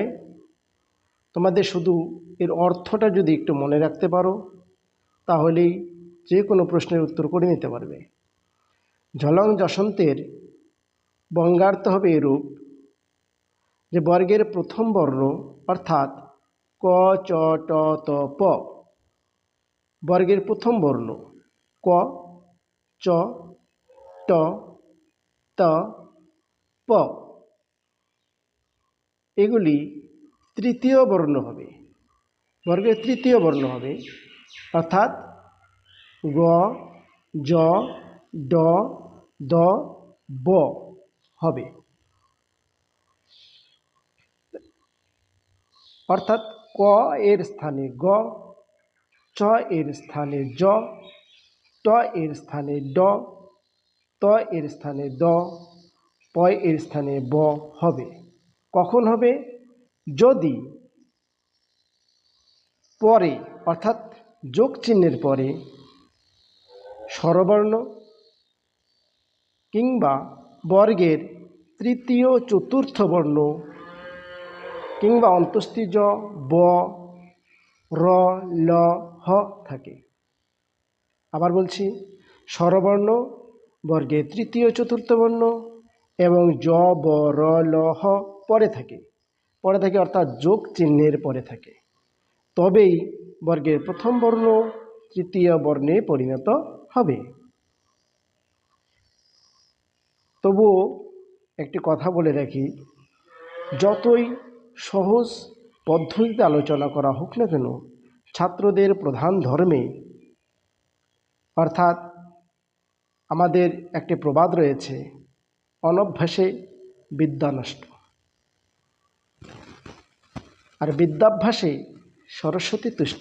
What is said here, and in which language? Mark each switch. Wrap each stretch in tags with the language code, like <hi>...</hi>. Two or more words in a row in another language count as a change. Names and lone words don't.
<bn>তোমাদের শুধু এর অর্থটা যদি একটু মনে রাখতে পারো তাহলেই যে কোনো প্রশ্নের উত্তর করে নিতে পারবে। ঝলং যশন্তের বঙ্গার্থ হবে এরূপ যে বর্গের প্রথম বর্ণ অর্থাৎ ক চ ট ত প, বর্গের প্রথম বর্ণ ক চ ট ত প এগুলি তৃতীয় বর্ণ হবে, বর্গের তৃতীয় বর্ণ হবে অর্থাৎ গ জ ড দ ব হবে। অর্থাৎ ক এর স্থানে গ, চ এর স্থানে জ, ট এর স্থানে ড, ত এর স্থানে দ, প এর স্থানে ব হবে। কখন হবে? যদি পরে অর্থাৎ যোগ চিহ্নের পরে স্বরবর্ণ কিংবা বর্গের তৃতীয় চতুর্থ বর্ণ কিংবা অন্তস্থিজ ব র ল হ থাকে। আবার বলছি, স্বরবর্ণ, বর্গের তৃতীয় চতুর্থ বর্ণ এবং জ ব র ল হ পরে থাকে, অর্থাৎ যোগ চিহ্নের পরে থাকে, তবেই বর্গের প্রথম বর্ণ তৃতীয় বর্ণে পরিণত হবে। তবুও একটি কথা বলে রাখি, যতই সহজ পদ্ধতিতে আলোচনা করা হোক না কেন, ছাত্রদের প্রধান ধর্মে অর্থাৎ আমাদের একটি প্রবাদ রয়েছে, অনভ্যাসে বিদ্যা নষ্ট, আর বিদ্যাভ্যাসে সরস্বতী তুষ্ট।</bn>